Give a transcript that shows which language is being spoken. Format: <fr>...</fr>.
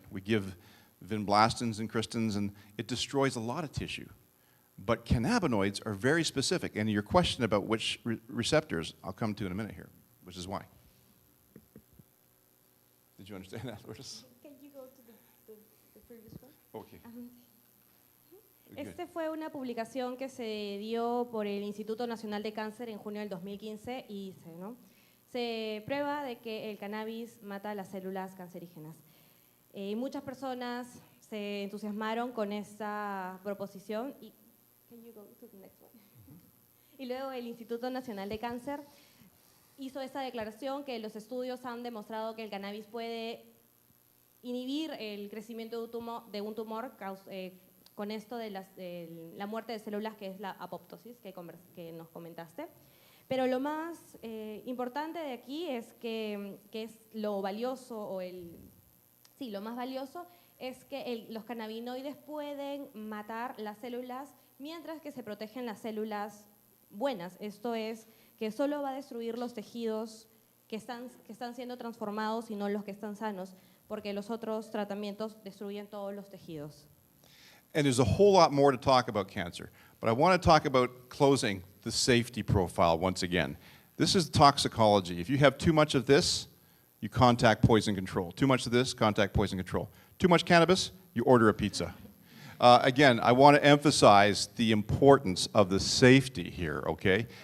<en>We give vinblastins and cristins, and it destroys a lot of tissue. But cannabinoids are very specific, and your question about which receptors, I'll come to in a minute here, which is why. Did you understand that, Lourdes? Can you go to the previous one? Okay.</en> <es>Este fue una publicación que se dio por el Instituto Nacional de Cáncer en junio del 2015 y dice, ¿no? Se prueba de que el cannabis mata las células cancerígenas. Y muchas personas se entusiasmaron con esta proposición y,</es> <en>can you go to the next one?</en> <es>Y luego el Instituto Nacional de Cáncer hizo esta declaración que los estudios han demostrado que el cannabis puede inhibir el crecimiento de un tumor con esto de la muerte de células, que es la apoptosis que nos comentaste. Pero lo más importante de aquí es que es lo valioso, lo más valioso es que los cannabinoides pueden matar las células mientras que se protegen las células buenas. Esto es, que solo va a destruir los tejidos que están siendo transformados y no los que están sanos, porque los otros tratamientos destruyen todos los tejidos.</es> <en>And there's a whole lot more to talk about cancer, but I want to talk about closing the safety profile once again. This is toxicology. If you have too much of this, you contact poison control. Too much of this, contact poison control. Too much cannabis, you order a pizza. Again, I want to emphasize the importance of the safety here, okay?</en>